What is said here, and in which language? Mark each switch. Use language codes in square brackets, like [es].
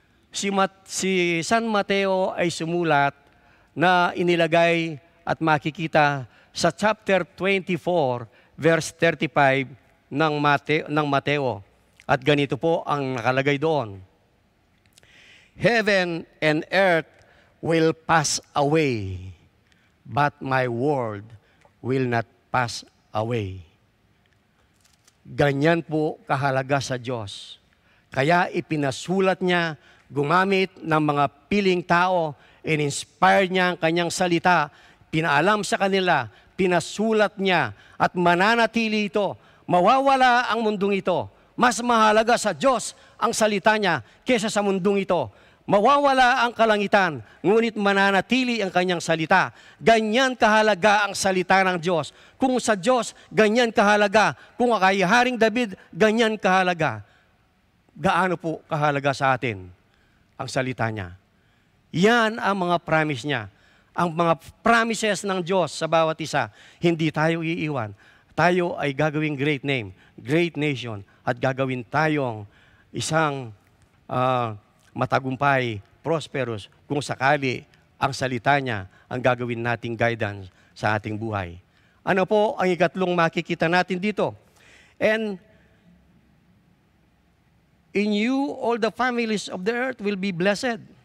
[tl] Si San Mateo ay sumulat na inilagay at makikita sa chapter 24, verse 35 ng Mateo. At ganito po ang nakalagay doon. [en] Heaven and earth will pass away, but my word will not pass away. [tl] Ganyan po kahalaga sa Diyos. Kaya ipinasulat niya, gumamit ng mga piling tao, in-inspire niya ang kanyang salita, pinaalam sa kanila, pinasulat niya, at mananatili ito. Mawawala ang mundong ito. Mas mahalaga sa Diyos ang salita niya kaysa sa mundong ito. Mawawala ang kalangitan, ngunit mananatili ang kanyang salita. Ganyan kahalaga ang salita ng Diyos. Kung sa Diyos, ganyan kahalaga. Kung kay Haring David, ganyan kahalaga. Gaano po kahalaga sa atin ang salita niya? Yan ang mga promise niya. Ang mga promises ng Diyos sa bawat isa. Hindi tayo iiwan. Tayo ay gagawing [en] great name, great nation, [tl] at gagawin tayong isang matagumpay, prosperous, kung sakali ang salita niya ang gagawin nating guidance sa ating buhay. Ano po ang ikatlong makikita natin dito? [en] And in you, all the families of the earth will be blessed.